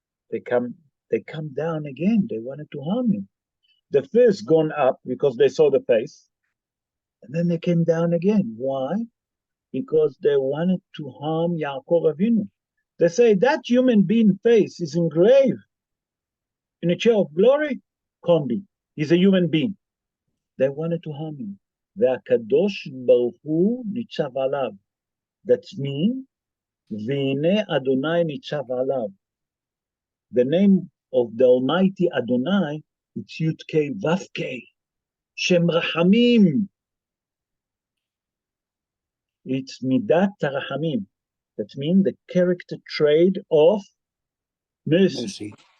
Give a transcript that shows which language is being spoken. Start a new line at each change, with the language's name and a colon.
English: They come down again. They wanted to harm him. The first gone up because they saw the face, and then they came down again. Why? Because they wanted to harm Yaakov Avinu. They say that human being face is engraved in a chair of glory. Can't be. He's a human being. They wanted to harm him.
Hebrew: והקדוש ברוך הוא ניצב עליו.
English: That means,
Hebrew: והנה Adonai ניצב עליו.
English: The name of the Almighty Adonai, it's Yud-Kei Vav-Kei, Shem Rahamim. It's Midat Rahamim. That means the character trait of mercy.